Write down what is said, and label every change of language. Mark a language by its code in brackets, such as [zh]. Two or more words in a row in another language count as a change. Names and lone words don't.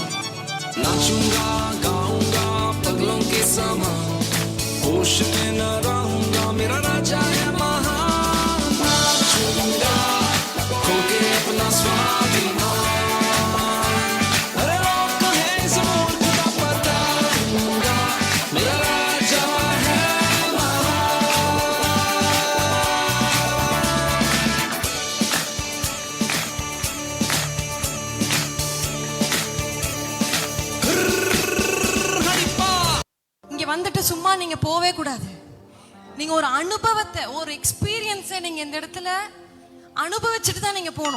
[hi] नाचूंगा गाऊंगा पगलों के समान, होश में न रहूंगा मेरा राजा है महान. नाचूंगा खो के अपना स्वाभिमान, अरे लोग कहे इस मुल्क का पता दूंगा मेरा राजा है [ta] வந்துட்டு சும்மா நீங்க போவே கூடாது. நீங்க ஒரு அனுபவத்தை, ஒரு எக்ஸ்பீரியன்ஸை நீங்க இந்த இடத்துல அனுபவிச்சுட்டு தான் நீங்க போகணும்.